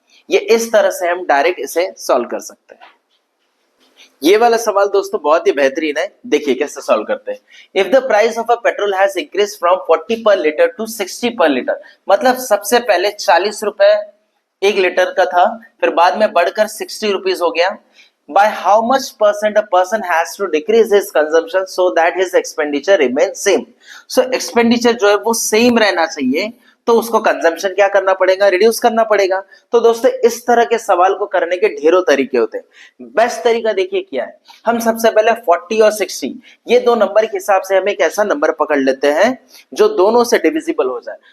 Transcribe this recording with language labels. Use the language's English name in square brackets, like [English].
[Hindi] ये इस तरह से हम डायरेक्ट इसे सॉल्व कर सकते हैं। ये वाला सवाल दोस्तों बहुत ही बेहतरीन है, देखिए कैसे सॉल्व करते हैं। [English] if the price of a petrol has increase from 40 per litre [Hindi] टू 60 पर लीटर, मतलब सबसे पहले 40 रुपए 1 लीटर का था, फिर बाद में बढ़कर 60 रुपीज हो गया। [English] By how much percent a person has to decrease his consumption so that his expenditure remains same? [Hindi] So expenditure जो है वो सेम रहना चाहिए, तो उसको कंजम्पशन क्या करना पड़ेगा, रिड्यूस करना पड़ेगा। तो दोस्तों इस तरह के सवाल को करने के ढेरों तरीके होते हैं। बेस्ट तरीका देखिए क्या है, हम सबसे पहले 40 और 60 ये दो नंबर के हिसाब से हम एक ऐसा नंबर पकड़ लेते हैं जो दोनों से डिविजिबल हो जाए।